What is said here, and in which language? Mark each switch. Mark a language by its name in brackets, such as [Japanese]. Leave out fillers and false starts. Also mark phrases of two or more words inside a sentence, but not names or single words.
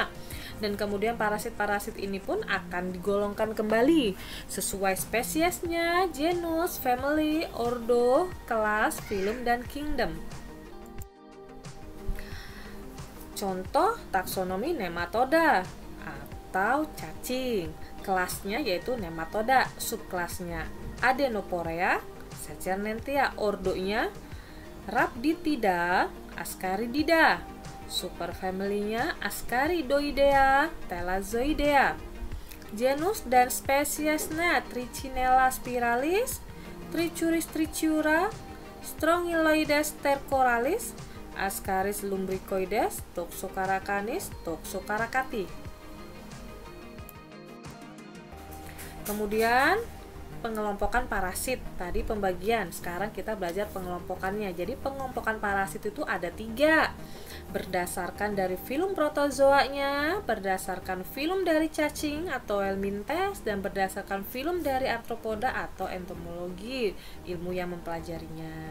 [Indonesian] Dan kemudian parasit-parasit ini pun akan digolongkan kembali sesuai spesiesnya, genus, family, ordo, kelas, phylum, dan kingdom. Contoh taksonomi nematoda atau cacing. Kelasnya yaitu nematoda, subkelasnya Adenoporea, Secernentia, ordonya Rhabditida, Ascaridida, superfamilinya Ascaridoidea, Thalazoidea. Genus dan spesiesnya Trichinella spiralis, Trichuris trichiura, Strongyloides stercoralis, Ascaris lumbricoides, Toxocarakanis, Toxocaracati. Kemudian pengelompokan parasit, tadi pembagian, sekarang kita belajar pengelompokannya. Jadi pengelompokan parasit itu ada 3, berdasarkan dari filum protozoanya, berdasarkan filum dari cacing atau helminthes, dan berdasarkan filum dari arthropoda atau entomologi, ilmu yang mempelajarinya.